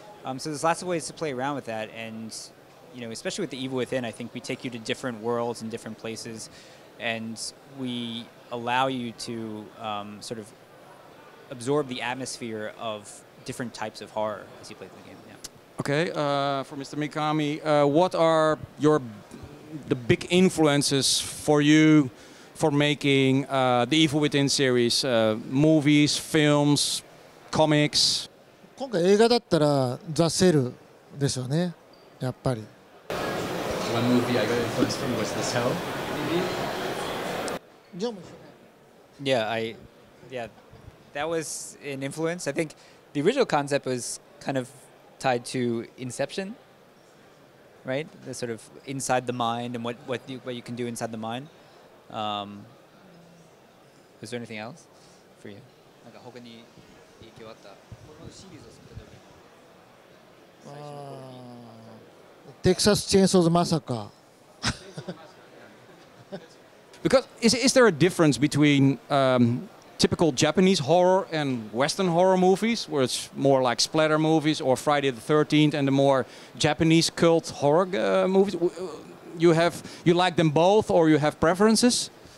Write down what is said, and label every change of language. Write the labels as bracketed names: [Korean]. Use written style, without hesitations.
[English] So there's lots of ways to play around with that, and especially with the Evil Within, I think we take you to different worlds and different places, and we allow you to sort of absorb the atmosphere of different types of horror as you play the game. Yeah. Okay, for Mr. Mikami, what are the big influences for you for making the Evil Within series? Movies, films, comics? [Japanese] 今回映画だったらザ・セルでしょうね、やっぱり。 [English] One movie I got influenced from was The Cell. Yeah, that was an influence. I think the original concept was kind of tied to Inception, right? The sort of inside the mind and what you can do inside the mind. Was there anything else for you? [Japanese] なんか他に影響あった。このシリーズを作った時。テキサス・チェーンソーズ・マサカ。 [English] Because is there a difference between typical Japanese horror and Western horror movies, where it's more like splatter movies, or Friday the 13th, and the more Japanese cult horror movies? You like them both, or you have preferences?